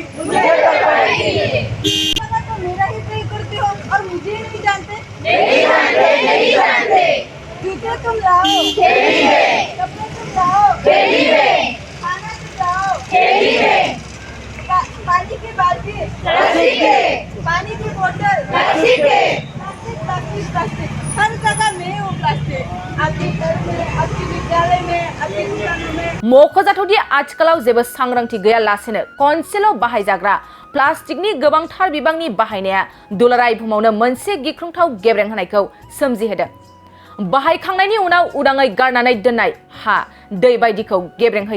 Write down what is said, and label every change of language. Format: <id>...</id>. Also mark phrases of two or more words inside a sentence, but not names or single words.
<hi>मुझे तो मेरा ही प्रे करते हो और मुझे नहीं जानते नहीं जानते जूते तुम लाओ खेली में कपड़े तुम लाओ खेली में खाना तुम लाओ खेली में पानी की बाल्टी प्लास्टिक के पानी की बोतल प्लास्टिक के प्लास्टिक प्लास्टिक प्लास्टिक हर जगह में वो प्लास्टिक आपके घर में आपके विद्यालय में आपके दुकानों में</hi> <brx>मख'जाथावदि आथिखालाव जेबो सांग्रांथि गैयालासेनो खनसेल' बाहायजाग्रा प्लास्टिकनि गोबांथार बिबांनि बाहायनाया दुलाराय बुहुमावनो मोनसे गिख्रंथाव गेब्रें होनायखौ सोमजिहोदों। बाहायखांनायनि उनाव उदाङै गारनानै दोननाय हा दै बायदिखौ गेब्रें होयो।</brx>